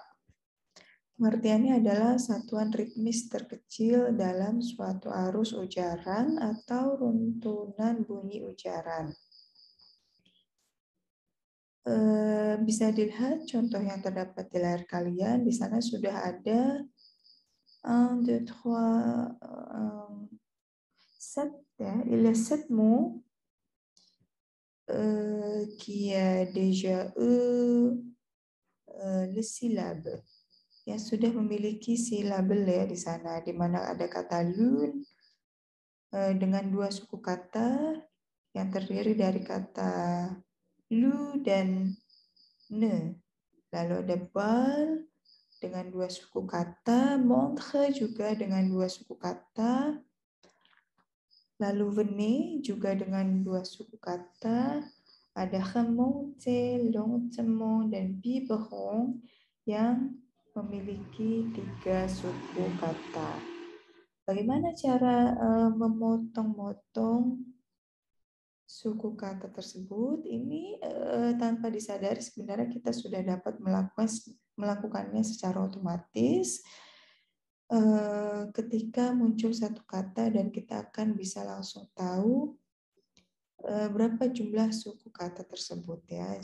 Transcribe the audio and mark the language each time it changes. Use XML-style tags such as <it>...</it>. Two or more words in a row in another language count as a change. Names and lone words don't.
<id>Pengertiannya adalah satuan ritmis terkecil dalam suatu arus ujaran atau runtunan bunyi ujaran. Bisa dilihat contoh yang terdapat di layar kalian. Di sana sudah ada 1, 2, 3, 7 ya.</id> <fr>Il y a 7 mots qui a déjà le syllabe.</fr> <id>Yang sudah memiliki silabel ya di sana, di mana ada kata lun dengan 2 suku kata yang terdiri dari kata lu dan ne. Lalu ada bal dengan 2 suku kata, montre juga dengan 2 suku kata, lalu venez juga dengan 2 suku kata, ada</id> <fr>remonter, lentement,</fr> <id>dan biberon yang memiliki 3 suku kata. Bagaimana cara memotong-motong suku kata tersebut? Ini tanpa disadari sebenarnya kita sudah dapat melakukannya secara otomatis ketika muncul satu kata dan kita akan bisa langsung tahu berapa jumlah suku kata tersebut ya.</id>